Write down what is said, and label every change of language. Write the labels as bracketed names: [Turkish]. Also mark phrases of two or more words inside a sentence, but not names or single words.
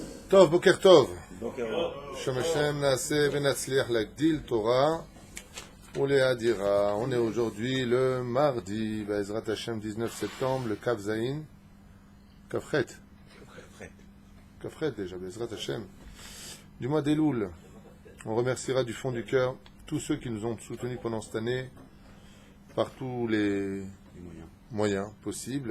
[Hebrew] טוב, בוקר טוב. בוקר אור. שם השם נעשה ונצליח להגדיל תורה ולהאדירה. [French] On est aujourd'hui le mardi, [Hebrew] בעזרת השם, [French] 19 septembre, le [Hebrew] כף זין. [French] Kafret. Kafret déjà, [Hebrew] בעזרת השם. [French] Du mois d'Elul. On remerciera du fond du cœur tous ceux qui nous ont soutenus pendant cette année par tous les moyens possibles.